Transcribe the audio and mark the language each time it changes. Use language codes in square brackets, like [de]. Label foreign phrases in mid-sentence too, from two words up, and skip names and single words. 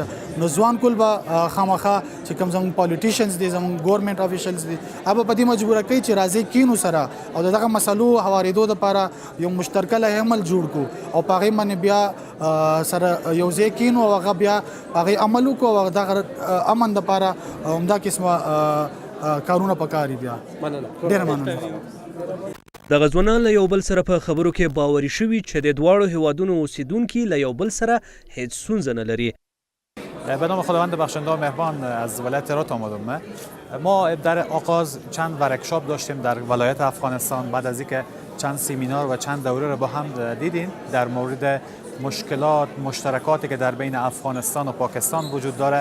[ps] نو ځوان کول به خامخا چې کوم زموږ پالیټیشنز دي زموږ [en] government officials [ps] دي هغه په دې مجبوره کوي چې راځي کینو سره او دغه مسلو هوارېدو لپاره یو مشترکه عمل جوړ کو او پاغه من بیا سره یو ځای کینو او هغه بیا هغه عمل کو او دغه امن د لپاره همدا قسمه کارونه پکاري بیا. ډیر مننه. دغه ځوانان له یو بل سره په خبرو کې باوري شوي چې د دواړو هیوادونو اوسیدونکي له یو بل سره هیڅ ستونزه نه لري. [fa] به نام خداوند بخشنده و مهربان از ولایت هرات آمدم. ما در آغاز چند ورکشاپ داشتیم در ولایت افغانستان، بعد از اینکه چند سیمینار و چند دوره رو با هم دیدیم در مورد مشکلات مشترکاتی که در بین افغانستان و پاکستان وجود داره.